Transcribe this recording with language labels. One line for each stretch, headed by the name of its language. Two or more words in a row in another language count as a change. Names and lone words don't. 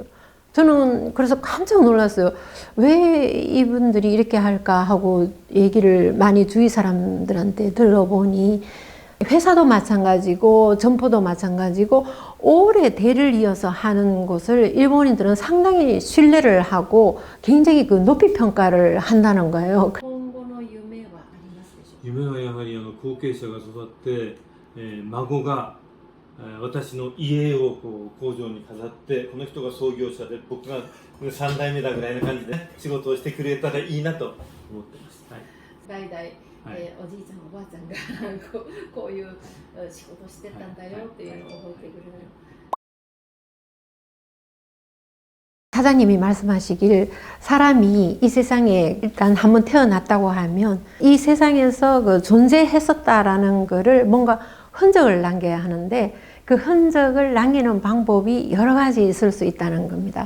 Korean: 저는 그래서 깜짝 놀랐어요. 왜 이분들이 이렇게 할까 하고 얘기를 많이 주위 사람들한테 들어보니 회사도 마찬가지고 점포도 마찬가지고 오래 대를 이어서 하는 곳을 일본인들은 상당히 신뢰를 하고 굉장히 그 높이 평가를 한다는 거예요.
Japanese: 今後の夢はありますでしょうか。夢はやはり後継者が育って、孫が私の家をこう工場に飾ってこの人が創業者で僕が3代目だぐらいな感じで、ね、仕事をしてくれたらいいなと思ってます、はい、代々、おじいちゃんおばあちゃんがこういう仕事してたんだよっていうのを覚えてくれる。
Korean: 사장님이 말씀하시길 사람이 이 세상에 일단 한번 태어났다고 하면 이 세상에서 그 존재했었다라는 거를 뭔가 흔적을 남겨야 하는데 그 흔적을 남기는 방법이 여러 가지 있을 수 있다는 겁니다.